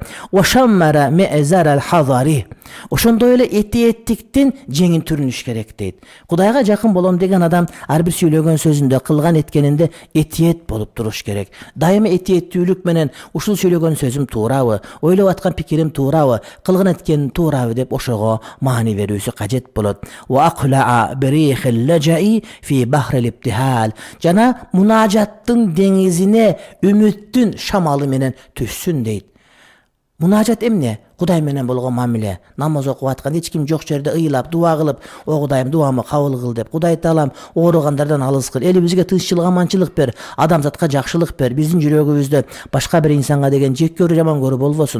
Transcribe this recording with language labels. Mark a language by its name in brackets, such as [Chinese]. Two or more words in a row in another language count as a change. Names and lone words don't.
[Kyrgyz] Ошаммара ме'зарал хазари. Ошондой эле этиеттиктин жеңин түрүнүш керек дейт. Кудайга жакын болом деген адам ар бир сүйлөгөн сөзүндө, кылган эткенинде этиет болуп туруш керек. Дайыма этиеттүүлүк менен ушул сүйлөгөн сөзүм туурабы, ойлоп аткан пикирим туурабы, кылган эткеним туурабы деп ошого маани берүүсү кажет болот. [Arabic] وأقلع بريح الرجاء في بحر الابتهال. [Kyrgyz] Жана мунажаттын деңизине үмүттүн шамалы менен түссүн дейт. Мунажат эмне? Кудай менен болгон мамиле. Намаз окуп атканда эч ким жок жерде ыйлап, дуа кылып, "О Кудайым, дуамы кабыл кыл" деп, "Кудай Таалам, ооругандардан алыс кыл, элибизге тынччылык, аманчылык бер, адамзатка жакшылык бер, биздин жүрөгүбүздө башка бир инсанга деген жек көрүү, жаман көрүү болбосун.